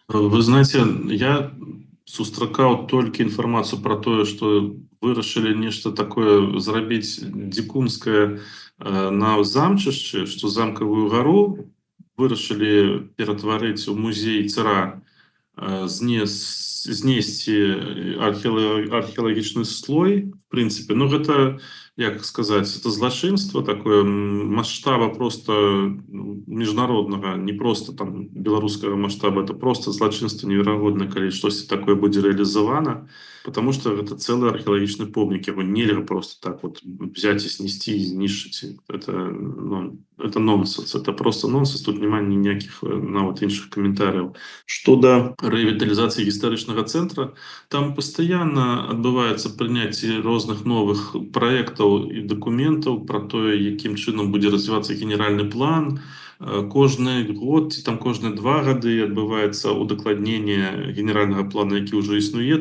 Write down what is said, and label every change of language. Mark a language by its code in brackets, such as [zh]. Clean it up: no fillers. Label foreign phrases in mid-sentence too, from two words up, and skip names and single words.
[be] Вы знаеце, я сустракаў толькі інфармацыю пра тое, што вырашылі нешта такое зрабіць дзікунскае на замчышчы, што замкавую гару вырашылі ператварыць у музей цара знесці археалагічны слой, в прынцыпе. Ну, гэта, як сказаць, это злачынства такое маштаба просто міжнароднага, не просто там беларускага маштаба, это просто злачынства неверагодна, калі штосьці такое будзе рэалізавана, [ru] потому что [be] гэта цэлы археалагічны помнік, яго нельга [ru] просто так вот взять и снести [be] и знішчыць. [ru] Это нонсенс, это просто нонсенс, [be] тут няма ніякіх нават іншых каментарыяў. Што да рэвіталізацыі гістарычнага цэнтра, там пастаянна адбываецца прыняцце розных новых праектаў і дакументаў пра тое, якім чынам будзе развівацца генеральны план. Кожны год ці там кожныя 2 гады адбываецца удакладненне генеральнага плана, які ўжо існуе.